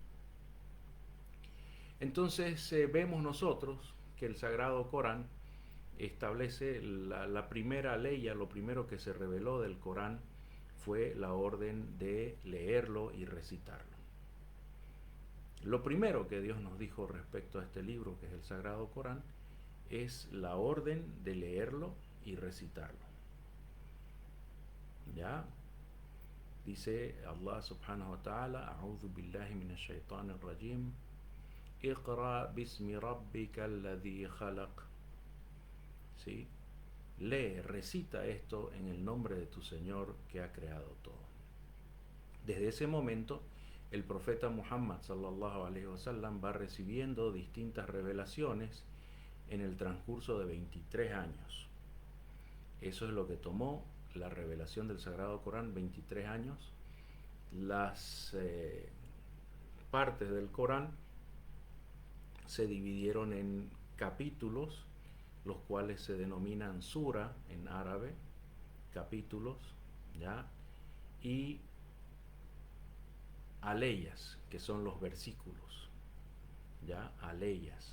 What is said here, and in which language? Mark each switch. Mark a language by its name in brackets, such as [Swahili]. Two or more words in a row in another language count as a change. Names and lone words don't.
[Spanish] Entonces vemos nosotros que el Sagrado Corán establece la primera ley, lo primero que se reveló del Corán fue la orden de leerlo y recitarlo. Lo primero que Dios nos dijo respecto a este libro, que es el Sagrado Corán, es la orden de leerlo y recitarlo. ¿Ya? [Arabic] Dice الله سبحانه وتعالى أعوذ بالله من الشيطان الرجيم. اقرأ باسم ربك الذي خلق. [Spanish] ¿Sí? Lee, recita esto en el nombre de tu Señor que ha creado todo. Desde ese momento, el profeta Muhammad [Arabic] صلى الله عليه وسلم [Spanish] va recibiendo distintas revelaciones en el transcurso de 23 años. Eso es lo que tomó la revelación del Sagrado Corán, 23 años. Las partes del Corán se dividieron en capítulos, los cuales se denominan sura en árabe, capítulos, ¿ya?, y aleyas, que son los versículos, ¿ya?, aleyas.